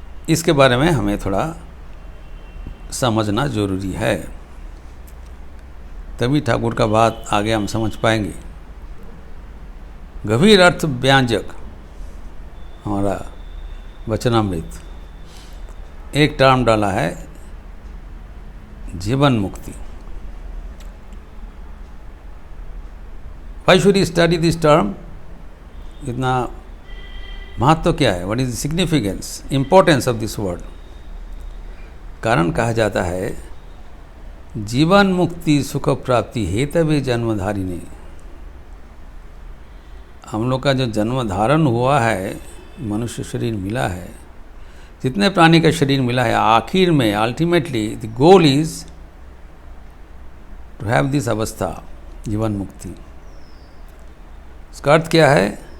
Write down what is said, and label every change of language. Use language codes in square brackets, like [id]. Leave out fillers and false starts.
[hi] इसके बारे में हमें थोड़ा समझना जरूरी है, तभी ठाकुर का बात आगे हम समझ पाएंगे। गंभीर अर्थ व्यंजक हमारा वचनामृत एक टर्म डाला है, जीवन मुक्ति। [en] Why should you study this term? [hi] इतना महत्व क्या है? [en] What is the significance, importance of this word? [hi] कारण कहा जाता है, जीवन मुक्ति सुख प्राप्ति हेतवे जन्मधारिणी। हम लोग का जो जन्म धारण हुआ है, मनुष्य शरीर मिला है, जितने प्राणी का शरीर मिला है, आखिर में [en] ultimately the goal is to have this [hi] अवस्था, जीवन मुक्ति। इसका अर्थ क्या है?